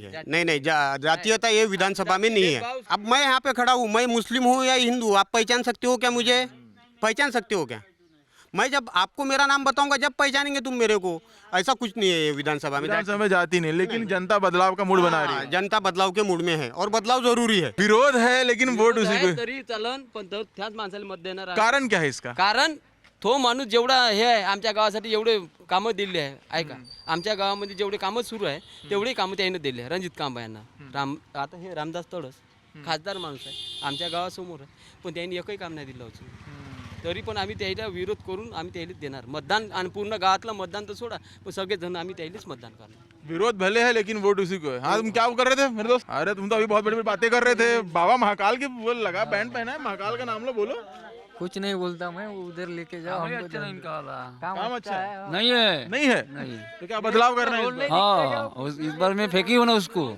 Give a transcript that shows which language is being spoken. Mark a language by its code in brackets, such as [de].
[hi] नहीं जातीयता ये विधानसभा में नहीं है। अब मैं यहाँ पे खड़ा हूँ, मैं मुस्लिम हूँ या हिंदू, आप पहचान सकते हो क्या? मुझे पहचान सकते हो क्या? मैं जब आपको मेरा नाम बताऊंगा जब पहचानेंगे तुम मेरे को। ऐसा कुछ नहीं है ये विधानसभा में जाती नहीं, लेकिन जनता बदलाव का मूड बना रही है। जनता बदलाव के मूड में है और बदलाव जरूरी है। विरोध है लेकिन वोट उसी को। [mr] तरी चलन पण त्याच माणसाला मत देणार आहे। [hi] कारण क्या है इसका? [mr] कारण तो माणूस जेवढा हे आहे आमच्या गावासाठी एवढे कामं दिले आहे। ऐका, आमच्या गावामध्ये जेवढे कामं सुरू आहे तेवढे कामं त्याने दिले आहे। रणजित कांबा यांना आता हे रामदास तडस खासदार माणूस आहे, आमच्या गावासमोर आहे, पण त्यांनी एकही काम नाही दिलं अजून। तरी पण आम्ही त्याला विरोध करून आम्ही त्यालाच देणार मतदान। आणि पूर्ण गावातलं मतदान तर सोडा, पण सगळेजण आम्ही त्यालाच मतदान करणार। [hi] विरोध भले है लेकिन वोट उसी को है। हाँ, तुम क्या कर रहे थे मेरे दोस्त? अरे तुम तो अभी बहुत बड़ी बड़ी बातें कर रहे थे। बाबा महाकाल के बोल लगा, बैंड पहना है, महाकाल का नाम लो, बोलो। कुछ नहीं बोलता मैं, उधर लेके जाओ। अच्छा नहीं इनका वाला काम अच्छा है? नहीं है, नहीं है, नहीं। तो क्या बदलाव करना है? हाँ, इस बार मैं फेंकी हूँ ना उसको,